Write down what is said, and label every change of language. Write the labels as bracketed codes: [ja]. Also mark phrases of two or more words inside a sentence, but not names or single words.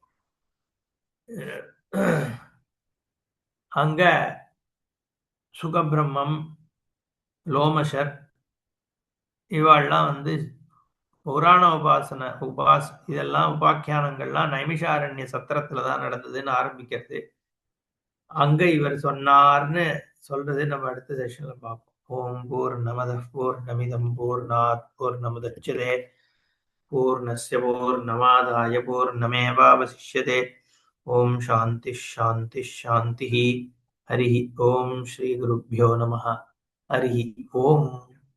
[ta] அங்க சுகபிரம்மம், லோமசர் இவாள்லாம் வந்து புராண இதெல்லாம் உபாக்கியானங்கள்லாம் நைமிஷாரண்ய சத்திரத்துலதான் நடந்ததுன்னு ஆரம்பிக்கிறது. அங்க இவர் சொன்னார்னு சொல்றது நம்ம அடுத்த செஷன்ல பார்ப்போம். [sa] ॐ पूर्णमद पूर्णमिदं पूर्णात् पूर्णमुदच्यते पूर्णस्य पूर्णमादाय पूर्णमेवावशिष्यते. ॐ शान्ति शान्ति शान्ति। हरि ॐ श्री गुरुभ्यो नमः. हरि ॐ.